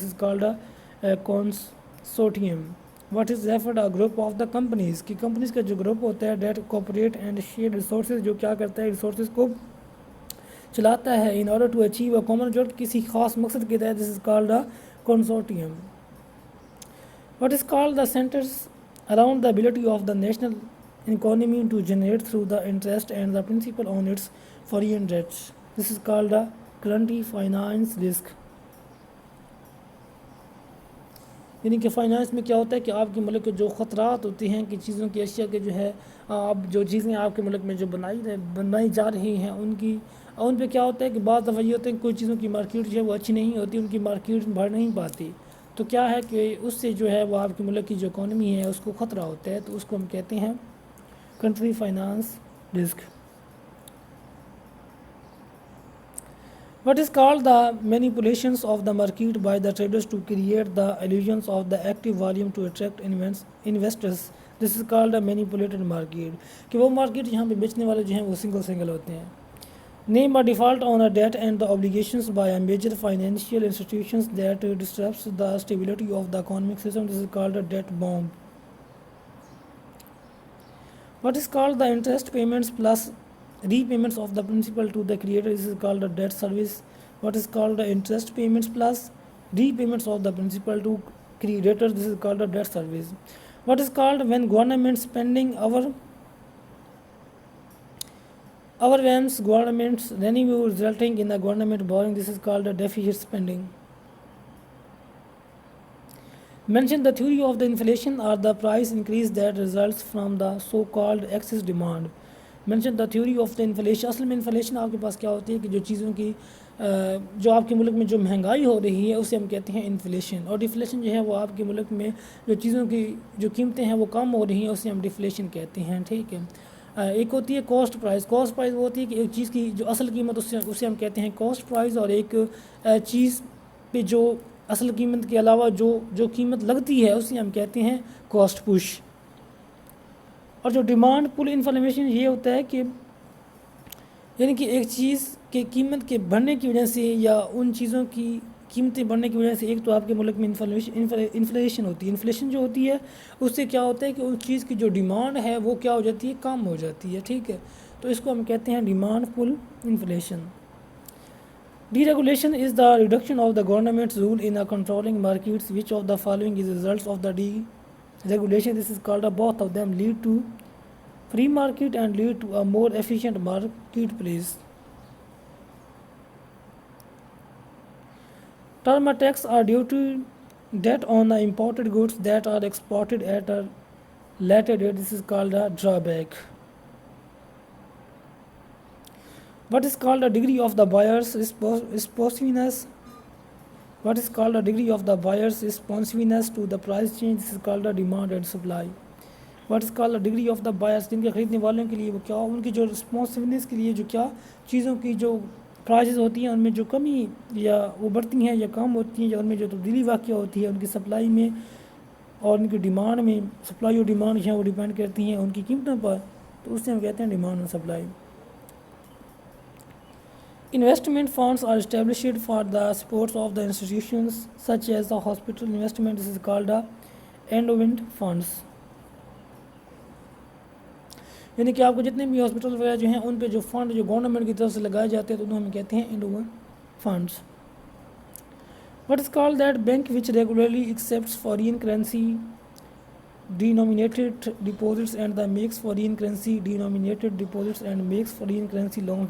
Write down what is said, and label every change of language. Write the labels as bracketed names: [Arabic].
[English] This is called a consortium. What is referred a group of the companies [Urdu] کہ companies کا جو group ہوتا ہے [English] that cooperate and share resources [Urdu] جو کیا کرتا ہے resources کو چلاتا ہے [English] in order to achieve a common objective [Urdu] کسی خاص مقصد کے تحت. [English] This is called a consortium. What is called the centers around the ability of the national economy to generate through the interest and the principal on its foreign debts? This is called the currency finance risk. [Urdu] یعنی کہ finance میں کیا ہوتا ہے کہ آپ کے ملک کے جو خطرات ہوتے ہیں کہ چیزوں کی اشیاء کے جو ہے آپ جو چیزیں آپ کے ملک میں جو بنائی جا رہی ہیں ان پہ کیا ہوتا ہے کہ بعض دفعہ یہ ہوتا ہے کہ کوئی چیزوں کی مارکیٹ جو ہے وہ اچھی نہیں ہوتی، ان کی مارکیٹ بڑھ نہیں پاتی، تو کیا ہے کہ اس سے جو ہے وہ آپ کے ملک کی جو اکانومی ہے اس کو خطرہ ہوتا ہے، تو اس کو ہم کہتے ہیں country finance risk. [English] What is called the manipulations of the market by the traders to create the illusions of the active volume to attract investors? This is called a manipulated market. [Urdu] کہ وہ market جہاں پہ بیچنے والے جو ہیں وہ single ہوتے ہیں. [English] Name a default on a debt and the obligations by a major financial institutions that disrupts the stability of the economic system. This is called a debt bomb. What is called the interest payments plus repayments of the principal to the creditor, this is called the debt service. What is called the interest payments plus repayments of the principal to creditors, this is called the debt service. What is called when government spending overwhelms government's revenue resulting in the government borrowing, this is called the deficit spending. Mention the theory of the inflation or the price increase that results from the so called excess demand. Mention the theory of the inflation. [Urdu] اصل میں inflation آپ کے پاس کیا ہوتی ہے کہ جو چیزوں کی جو آپ کے ملک میں جو مہنگائی ہو رہی ہے اسے ہم کہتے ہیں انفلیشن, اور ڈیفلیشن جو ہے وہ آپ کے ملک میں جو چیزوں کی جو قیمتیں ہیں وہ کم ہو رہی ہیں اسے ہم ڈیفلیشن کہتے ہیں, ٹھیک ہے. ایک ہوتی ہے کاسٹ پرائز. کاسٹ پرائز وہ ہوتی ہے کہ ایک چیز کی جو اصل قیمت اسے ہم کہتے ہیں کاسٹ پرائز, اور ایک چیز پہ جو اصل قیمت کے علاوہ جو قیمت لگتی ہے اسے ہم کہتے ہیں کاسٹ پش. اور جو ڈیمانڈ پل انفارمیشن یہ ہوتا ہے کہ یعنی کہ ایک چیز کے قیمت کے بڑھنے کی وجہ سے یا ان چیزوں کی قیمتیں بڑھنے کی وجہ سے, ایک تو آپ کے ملک میں انفلیشن ہوتی ہے. انفلیشن جو ہوتی ہے اس سے کیا ہوتا ہے کہ اس چیز کی جو ڈیمانڈ ہے وہ کیا ہو جاتی ہے, کم ہو جاتی ہے, ٹھیک ہے. تو اس کو ہم کہتے ہیں demand pull inflation. [English] Deregulation is the reduction of the government's rule in controlling markets. Which of the following is results of the deregulation? This is called both of them lead to free market and lead to a more efficient marketplace. Term tax are duty debt on the imported goods that are exported at a later date. This is called a drawback. What is called the degree of the buyer's responsiveness? What is called the degree of the buyer's responsiveness to the price change? This is called the demand and supply. What is called the degree of the buyers? [Urdu] جن کے خریدنے والوں کے لیے وہ کیا ان کی جو رسپانسونیس کے لیے جو کیا چیزوں کی جو پرائزز ہوتی ہیں ان میں جو کمی یا وہ بڑھتی ہیں یا کم ہوتی ہیں یا ان میں جو تبدیلی واقع ہوتی ہے ان کی سپلائی میں اور ان کی ڈیمانڈ میں. سپلائی اور ڈیمانڈ جو ہے وہ ڈیپینڈ کرتی ہیں ان کی قیمتوں پر, تو اس سے ہم کہتے ہیں ڈیمانڈ اور supply. [English] Investment funds are established for the support of the institutions such as the hospital investment. This is called the endowment funds. [Urdu] یعنی کہ آپ کو جتنے بھی ہاسپٹل وغیرہ جو ہیں ان پہ جو فنڈ جو گورنمنٹ کی طرف سے لگائے جاتے ہیں تو انہیں ہم کہتے ہیں endowment funds. [English] What is called that bank which regularly accepts foreign currency denominated deposits and makes foreign currency denominated deposits and makes foreign currency loans?